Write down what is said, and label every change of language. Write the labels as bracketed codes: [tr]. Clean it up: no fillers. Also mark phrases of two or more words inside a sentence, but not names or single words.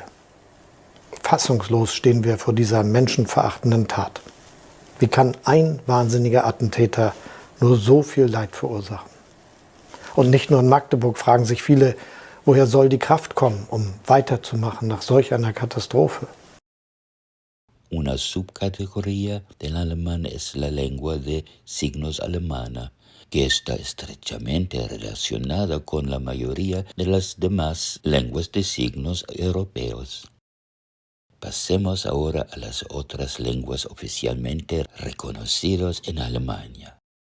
[de] Fassungslos stehen wir vor dieser menschenverachtenden Tat. Wie kann ein wahnsinniger Attentäter nur so viel Leid verursachen? Und nicht nur in Magdeburg fragen sich viele, woher soll die Kraft kommen, um weiterzumachen nach solch einer Katastrophe? [es] Una subcategoría del alemán es la lengua de signos alemana, que está estrechamente relacionada con la mayoría de las demás lenguas de signos europeos. Pasemos ahora a las otras lenguas oficialmente reconocidas en Alemania.